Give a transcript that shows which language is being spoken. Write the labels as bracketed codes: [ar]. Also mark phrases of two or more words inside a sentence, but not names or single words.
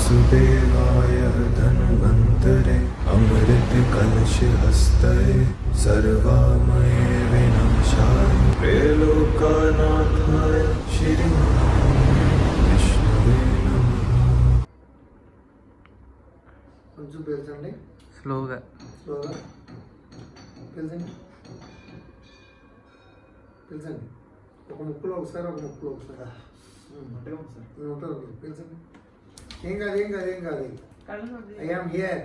[sa] देवाय धन्वन्तरे अमृत कलश हस्ते सर्वामये विनाशाय त्रैलोक्यनाथाय श्री विष्णुवे नमः। [te] కొంచెం పీల్చండి, స్లోగా పీల్చండి. ఒక ముక్కులో ఒకసారి ఉంటుంది. పీల్చండి. ఏం కాదు. [en] I am here.